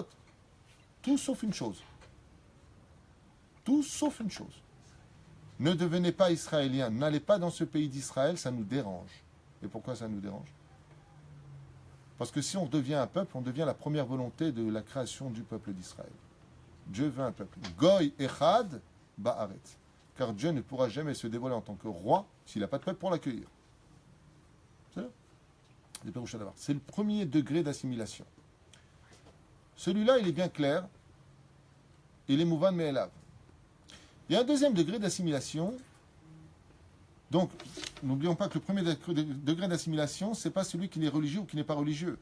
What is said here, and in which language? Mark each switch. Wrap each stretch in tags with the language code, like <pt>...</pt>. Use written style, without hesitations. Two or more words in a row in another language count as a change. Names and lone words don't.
<fr>Tout sauf une chose. Tout sauf une chose. Ne devenez pas israélien. N'allez pas dans ce pays d'Israël, ça nous dérange. Et pourquoi ça nous dérange? Parce que si on devient un peuple, on devient la première volonté de la création du peuple d'Israël. Dieu veut un peuple.</fr> <he>Goy echad ba'aretz.</he> <fr>Car Dieu ne pourra jamais se dévoiler en tant que roi s'il n'a pas de peuple pour l'accueillir. C'est là. C'est le premier degré d'assimilation. Celui-là, il est bien clair. Il est</fr> <he>mouvan me'elav.</he> <fr>Il y a un deuxième degré d'assimilation. Donc, n'oublions pas que le premier degré d'assimilation, ce n'est pas celui qui est religieux ou qui n'est pas religieux.</fr>